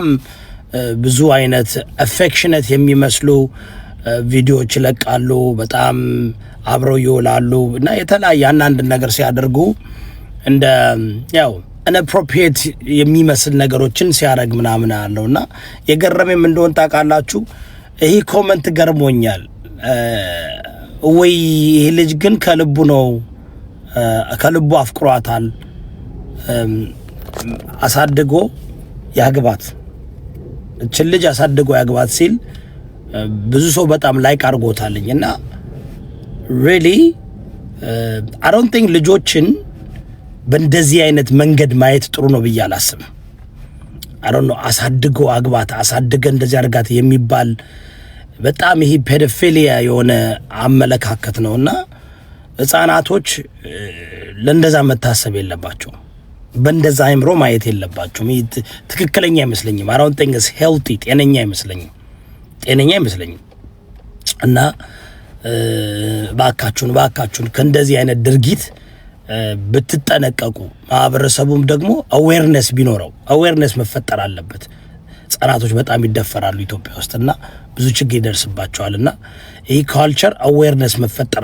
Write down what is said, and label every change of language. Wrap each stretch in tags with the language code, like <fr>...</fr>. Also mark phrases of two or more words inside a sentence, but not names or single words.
<am>ብዙ አይነት አፌክሽነት የሚመስሉ ቪዲዮዎች ይለቃሉ። በጣም አብረው ይውላሉ እና የተለያየ አንዳንድ ነገር ሲያደርጉ እንደ ያው ኢንአፕሮፕሪየት የሚመስል ነገሮችን ሲያደርግ ምናምን አለውና የገረመም እንደሆነ ታውቃላችሁ። ይሄ ኮመንት ገርሞኛል። ወይ ይሄ ልጅ ግን ከልቡ ነው፣ ከልቡ አፍቅሯታል። አሳድጎ ያግባት እቺ ልጅ አሳድጎ ያግባት ሲል ብዙ ሰው በጣም ላይክ አድርጎታልኝና really</am> <en>I don't think</en> <am>ልጆችን በእንደዚህ አይነት መንገድ ማየት ጥሩ ነው ብዬ አላስብም።</am> <en>I don't know</en> <am>አሳድጎ አግባት አሳድገ እንደዚህ አድርጋት የሚባል በጣም ይሄ ፔዶፊሊያ የሆነ አመለካከት ነውና ህፃናቶች ለእንደዛ መታሰብ የለባቸው በእንደዛ አይምሮ ማየት የለባቸውም። ትክክለኛ አይመስለኝም።</am> <en>I don't think it's healthy</en> <am>ጤነኛ አይመስለኝም እና ባካችሁን ከእንደዚህ አይነት ድርጊት ብትጠነቀቁ ማህበረሰቡም ደግሞ አዌርነስ ቢኖረው አዌርነስ መፈጠር አለበት። ህፃናቶች በጣም ይደፈራሉ ኢትዮጵያ ውስጥና ብዙ ችግር ይደርስባቸዋልና ይሄ</am> <en>culture awareness</en> <am>መፈጠር</am>